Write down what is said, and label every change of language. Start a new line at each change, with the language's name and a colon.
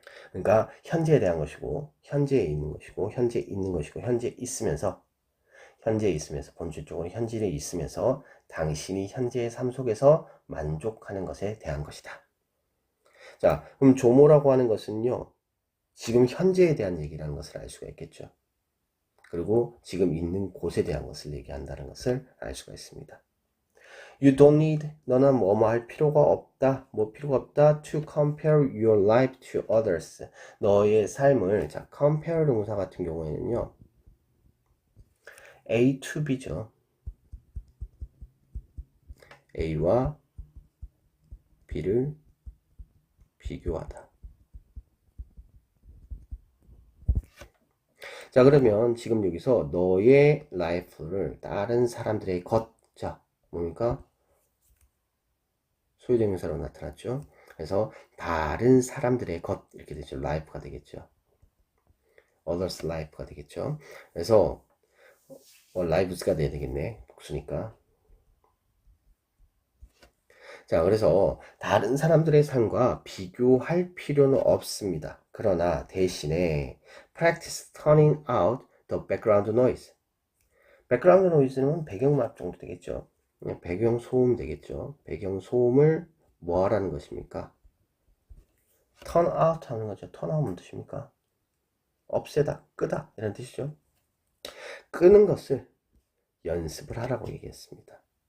Korean: 그러니까 현재에 대한 것이고, 현재에 있는 것이고, 현재에 있는 것이고, 현재에 있으면서 본질적으로 현재에 있으면서 당신이 현재의 삶 속에서 만족하는 것에 대한 것이다. 자, 그럼 조모라고 하는 것은요, 지금 현재에 대한 얘기라는 것을 알 수가 있겠죠. 그리고 지금 있는 곳에 대한 것을 얘기한다는 것을 알 수가 있습니다.
English: You don't need,
Korean: 너는 뭐뭐 할 필요가 없다,
English: 뭐 필요가 없다, to compare your life to others.
Korean: 너의 삶을, 자, compare 동사 같은 경우에는요, A to B죠. A와 B를 비교하다. 자, 그러면 지금 여기서 너의 라이프를 다른 사람들의 것, 자, 뭡니까? 소유대명사로 나타났죠. 그래서 다른 사람들의 것 이렇게 되죠. life가 되겠죠.
English: others life
Korean: 가 되겠죠. 그래서 lives가 돼야 되겠네. 복수니까. 자, 그래서 다른 사람들의 삶과 비교할 필요는 없습니다. 그러나 대신에
English: practice turning out the background noise.
Korean: background noise는 배경음악 정도 되겠죠. 배경 소음 되겠죠. 배경 소음을 뭐 하라는 것입니까? turn out 하는 거죠. turn out 무슨 뜻입니까? 없애다, 끄다 이런 뜻이죠. 끄는 것을 연습을 하라고 얘기했습니다.